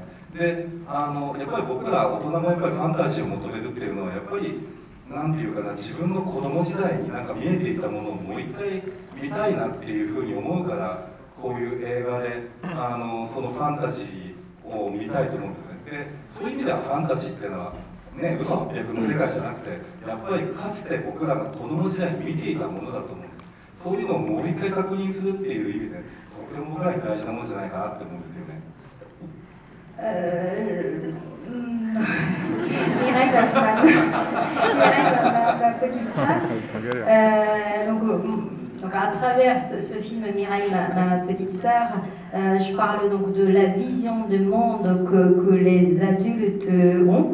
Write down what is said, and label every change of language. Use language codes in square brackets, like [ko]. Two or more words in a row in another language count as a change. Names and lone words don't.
[ja] でやっぱり僕ら大人もやっぱりファンタジーを求めるっていうのはやっぱりなんていうかな、自分の子供時代になんか見えていたものをもう一回見たいなっていうふうに思うから、こういう映画でそのファンタジーを見たいと思うんですね。でそういう意味ではファンタジーっていうのはね、嘘800の世界じゃなくて、やっぱりかつて僕らが子供時代に見ていたものだと思うんです。そういうのをもう一回確認するっていう意味でとても僕らに大事なものじゃないかなって思うんですよね。 [fr] Mireille, ma petite sœur. Donc à travers ce film Mireille, ma petite sœur, je parle donc de la vision du monde que les adultes ont.